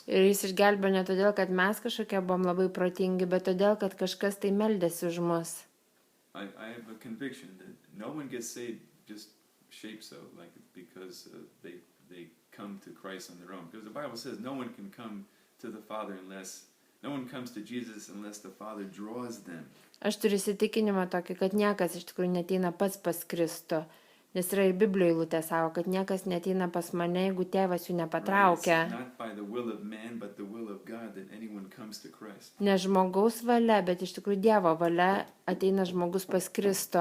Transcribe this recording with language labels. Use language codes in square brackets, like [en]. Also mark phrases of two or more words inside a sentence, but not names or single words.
[lt] Ir jis išgelbėjo ne todėl, kad mes kažkokie buvom labai protingi, bet todėl, kad kažkas tai meldėsi už mus. [en] I have a conviction that no one gets saved just shape so, like because they come to Christ on their own. Because the Bible says no one can come to the Father no one comes to Jesus unless the Father draws them. [lt] Aš turiu įsitikinimą tokį, kad niekas iš tikrųjų neteina pats pas Kristų. Nes yra ir Biblijoje eilutė sako, kad niekas neteina pas mane, jeigu tėvas jų nepatraukia. Ne žmogaus valia, bet iš tikrųjų Dievo valia ateina žmogus pas Kristų.